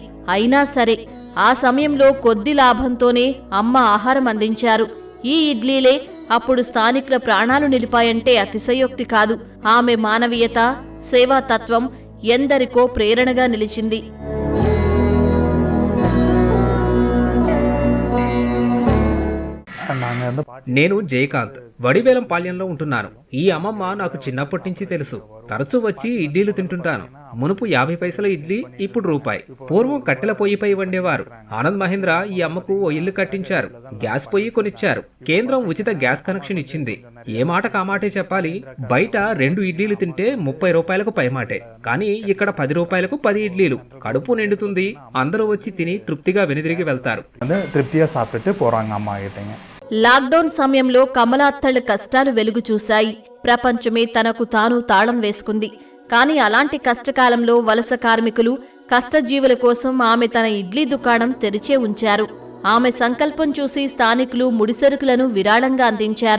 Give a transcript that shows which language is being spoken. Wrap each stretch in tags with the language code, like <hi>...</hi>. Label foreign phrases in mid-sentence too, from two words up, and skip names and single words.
<te>అయినా సరే ఆ సమయంలో కొద్ది లాభంతోనే అమ్మ ఆహారం అందించారు. ఈ ఇడ్లీలే అప్పుడు స్థానికుల ప్రాణాలు నిలిపాయంటే అతిశయోక్తి కాదు. ఆమె మానవీయత, సేవాతత్వం ఎందరికో ప్రేరణగా నిలిచింది.</te> <ta>நாங்கள் வந்து</ta> <te>నేను జయకాంత్ వడివేలం పాళ్యంలో ఉంటున్నాను. ఈ అమ్మమ్మ నాకు చిన్నప్పటి నుంచి తెలుసు. తరచూ వచ్చి ఇడ్లీలు తింటుంటాను. మునుపు 50 పైసల ఇడ్లీ, ఇప్పుడు రూపాయి. పూర్వం కట్టెల పొయ్యిపై వండేవారు. ఆనంద్ మహేంద్ర ఈ అమ్మకు ఓ ఇల్లు కట్టించారు. గ్యాస్ పొయ్యి కొనిచ్చారు. కేంద్రం ఉచిత</te> <en>gas connection</en> <te>ఇచ్చింది. ఏ మాట కామాటే చెప్పాలి, బయట 2 ఇడ్లీలు తింటే 30 రూపాయలకు పైమాటే. కానీ ఇక్కడ 10 రూపాయలకు 10 ఇడ్లీలు. కడుపు నిండుతుంది. అందరూ వచ్చి తిని తృప్తిగా వెనుదిరిగి వెళ్తారు.</te> <ta>வந்து திருப்தியாக சாப்பிட்டுட்டு போகிறாங்க அம்மா கிட்டங்க.</ta> <te>లాక్డౌన్ సమయంలో కమలాత్తళ్ళ కష్టాలు వెలుగు చూశాయి. ప్రపంచమే తనకు తాను తాళం వేసుకుంది. కానీ అలాంటి కష్టకాలంలో వలస కార్మికులు, కష్టజీవుల కోసం ఆమె తన ఇడ్లీ దుకాణం తెరిచే ఉంచారు. ఆమె సంకల్పం చూసి స్థానికులు ముడిసరుకులను విరాళంగా అందించారు.</te>